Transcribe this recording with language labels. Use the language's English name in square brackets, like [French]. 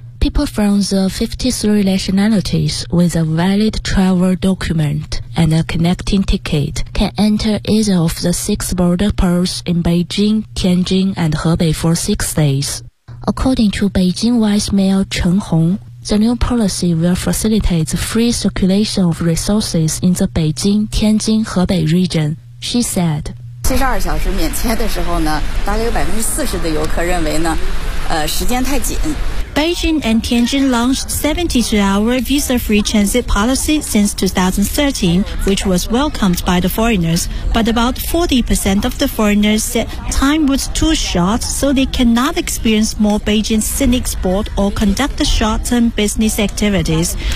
[English] People from the 53 nationalities with a valid travel document and a connecting ticket can enter either of the six border posts in Beijing, Tianjin, and Hebei for 6 days. According to Beijing Vice Mayor Chen Hong, the new policy will facilitate the free circulation of resources in the Beijing, Tianjin, Hebei region, she said. [Chinese] 72小时免签的时候呢，大概有40%的游客认为呢，时间太紧。 [English] Beijing and Tianjin launched 72-hour visa-free transit policy since 2013, which was welcomed by the foreigners. But about 40% of the foreigners said time was too short, so they cannot experience more Beijing scenic sport or conduct the short-term business activities.